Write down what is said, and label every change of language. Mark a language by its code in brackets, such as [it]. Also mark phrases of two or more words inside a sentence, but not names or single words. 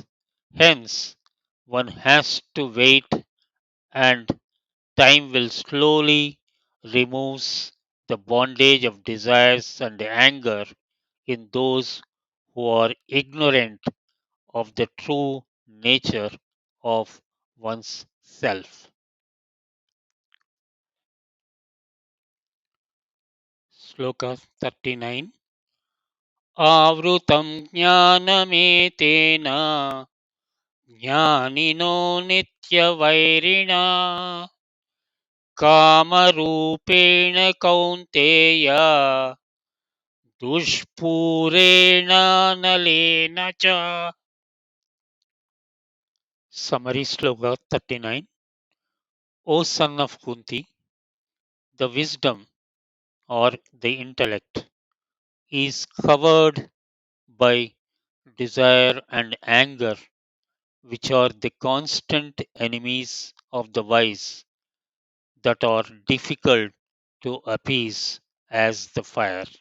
[en] Hence, one has to wait and time will slowly removes the bondage of desires and anger in those who are ignorant of the true nature of one's self. Sloka 39. [sa] आवृतं ज्ञानमेतेन ज्ञानिनो नित्यवैरिणा कामरूपेण कौन्तेय दुष्पूरेण नलेन च. [en] Summary Sloka 39. O son of Kunti, the wisdom or the intellect is covered by desire and anger, which are the constant enemies of the wise, that are difficult to appease as the fire.